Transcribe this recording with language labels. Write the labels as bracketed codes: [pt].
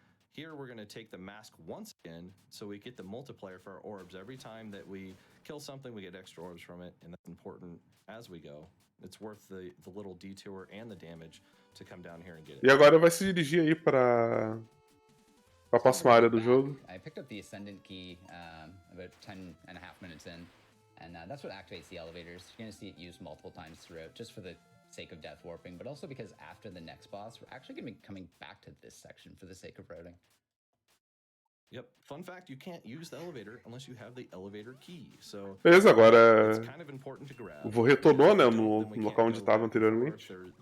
[en] Here we're going to take the mask once again, so we get the multiplier for our orbs. Every time that we kill something, we get extra orbs from it, and that's important as we go. It's worth the little detour and the damage to come down here and get it. [pt] E agora vai se dirigir aí para a próxima área do jogo. [en] I picked up the Ascendant key about 10.5 minutes in, and that's what activates the elevators. You're going to see it used multiple times throughout, just for the sake of death warping, but also because after the next boss, we're actually going to be coming back to this section for the sake of routing. Yep. Fun fact, you can't use the elevator unless you have the elevator key. So [pt] beleza, agora [en] it's kind of important to grab. [pt] O vô retornou, né, no local onde estava anteriormente.